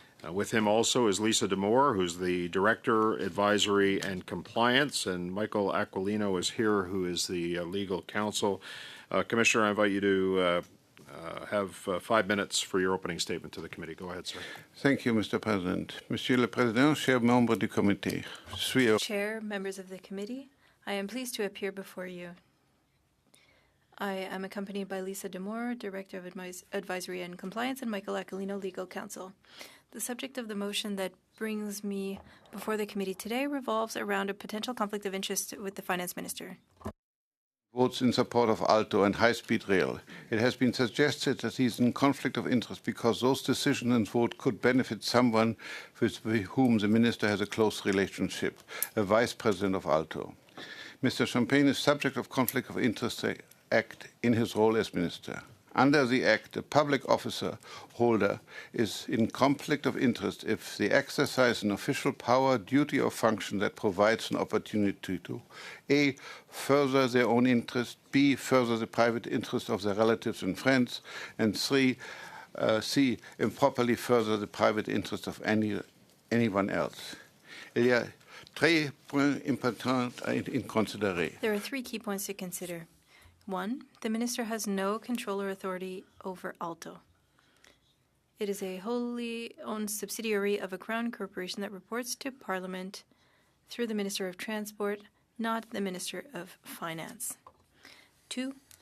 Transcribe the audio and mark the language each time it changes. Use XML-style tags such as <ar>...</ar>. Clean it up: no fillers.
<en>With him also is Lisa D'Amour, who's the Director, Advisory and Compliance, and Michael Aquilino is here, who is the Legal Counsel. Commissioner, I invite you to have 5 minutes for your opening statement to the committee. Go ahead, sir. Thank you, Mr. President.</en> <fr>Monsieur le Président, chers membres du comité.</fr> <en>Chair, members of the committee, I am pleased to appear before you. I am accompanied by Lisa D'Amour, Director of Advisory and Compliance, and Michael Aquilino, Legal Counsel. The subject of the motion that brings me before the committee today revolves around a potential conflict of interest with the Finance Minister. Votes in support of ALTO and high-speed rail. It has been suggested that he is in conflict of interest because those decisions and vote could benefit someone with whom the minister has a close relationship, a vice president of ALTO. Mr. Champagne is subject of conflict of interest act in his role as minister. Under the Act, a public officer holder is in conflict of interest if they exercise an official power, duty, or function that provides an opportunity to A. further their own interest, B. further the private interest of their relatives and friends, and C. improperly further the private interest of anyone else.</en> <fr>Il y a trois points importants à considérer.</fr> <en>There are 3 key points to consider. 1. The minister has no control or authority over ALTO. It is a wholly owned subsidiary of a Crown corporation that reports to Parliament through the Minister of Transport, not the Minister of Finance. 2.</en>